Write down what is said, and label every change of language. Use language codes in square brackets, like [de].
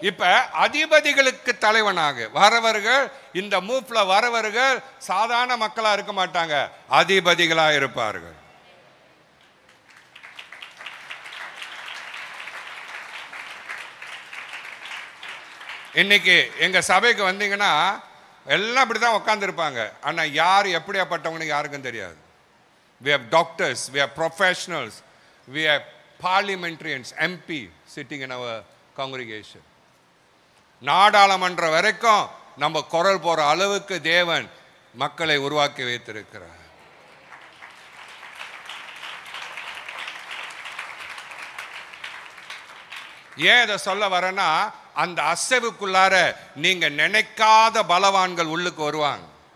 [ta] இப்ப அதிபதிகளுக்கு தலைவனாக வரவர்கள், இந்த மூப்ல வரவர்கள் சாதாரண மக்களா இருக்க மாட்டாங்க, அதிபதிகளா இருப்பார்கள். இன்னைக்கு எங்க சபைக்கு வந்தீங்கன்னா எல்லாம் இப்படிதான் உட்கார்ந்து இருப்பாங்க. ஆனா யார் எப்படியாப்பட்டவங்க யாருக்கும் தெரியாது. [en] We have doctors, we have professionals, we have parliamentarians, MP sitting in our congregation. [ta] நாடாளுமன்ற வரைக்கும் நம்ம குரல் போற அளவுக்கு தேவன் மக்களை உருவாக்கி வைத்திருக்கிறார். ஏன் இதை சொல்ல வரேன்னா, அந்த அசைவுக்குள்ளார நீங்க நினைக்காத பலவான்கள் உள்ளுக்கு வருவாங்க.